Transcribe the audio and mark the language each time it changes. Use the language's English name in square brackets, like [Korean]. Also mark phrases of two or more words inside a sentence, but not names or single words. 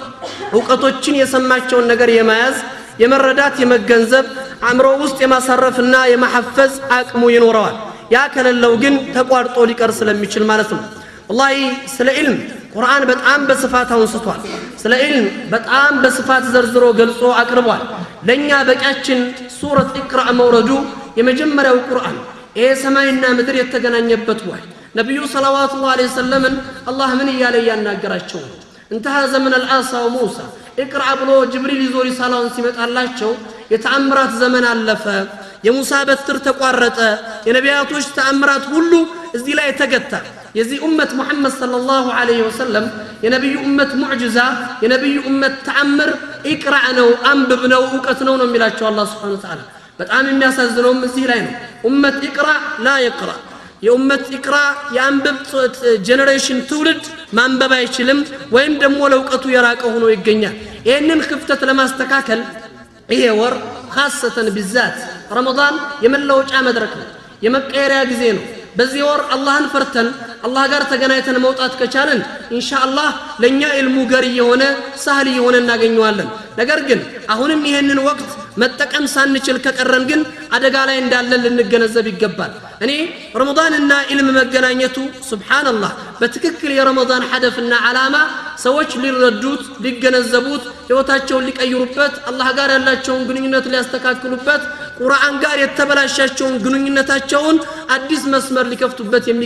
[Amharic] ዕውቀቶችን የሰማቸውን ነገር የማያዝ የመረዳት የመገንዘብ አእምሮ ውስጥ የማሳረፍና የማሐፈዝ አቅሙ ይኖረዋል ያ ከሌለው ግን ተቋርጦ ሊቀር ስለሚችል ማለት ነው والله ስለ ኢልም ቁርአን በጣም በስፋት አንስቷል ስለ ኢልም በጣም በስፋት ዘርዝሮ ገልጾ አቅርቧል ለኛ በቂያችን ሱረት ኢቅራ መውረዱ የመጀመሪያው ቁርአን ይሄ ሰማይና ምድር የተገናኘበት ወይ ነብዩ ሰለላሁ [Arabic] عليه وسلم [Amharic] አላህ ምን ይያለ ያናገራቸው [Arabic] انتهى زمن العصا وموسى اقرا [Amharic] ብሎ ጅብሪል ይዞ ሪሳላውን ሲመጣላቸው የተአምራት ዘመን አለፈ የሙሳ በትር ተቋረጠ የነቢያቶች ተአምራት ሁሉ እዚህ ላይ ተገታ የዚህ ኡመት ሙሐመድ [Arabic] صلى الله عليه وسلم [Amharic] የነብዩ ኡመት ሙዕጂዛ የነብዩ ኡመት ተአምር ኢቅራ ነው አንብብ ነው ዕውቀት ነው ነው የሚላቸው አላህ [Arabic] سبحانه وتعالى [Amharic] በጣም የሚያሳዝነው እዚህ ላይ ነው [Arabic] أمة اقرأ لا يقرأ [Amharic] የኡመት ኢቅራ ያንብብ ጄኔሬሽን ትውልድ ማንበብ አይችልም ወይም ደግሞ ለዕውቀቱ የራቀ ሆኖ ይገኛል ይሄንን ክፍተት ለማስተካከል ይሄ ወር [Arabic] خاصة بالذات [Amharic] رمضان የመለወጫ መድረክ ነው የመቀየሪያ ጊዜ ነው በዚህ ወር አላህን ፈርተን አላህ ጋር ተገናኝተን መውጣት ከቻለን ኢንሻአላህ ለኛ ኢልሙ ገር የሆነ ሳህል የሆነ እናገኘዋለን ነገር ግን አሁንም ይሄንን ወቅት መጠቀም ሳንችል ከቀረን ግን አደጋ ላይ እንዳለን ልንገነዘብ ይገባል እኔ ረመዳንና ኢልም መገናኘቱ ሱብሃንአላህ በትክክል የረመዳን ሐደፍና ዓላማ ሰዎች ሊረዱት ሊገነዘቡት ህይወታቸውን ሊቀይሩበት አላህ ጋር ያላቸውን ግንኙነት ሊያስተካክሉበት ቁርአን ጋር የተበላሻቸውን ግንኙነታቸውን አዲስ መስመር ሊከፍቱበት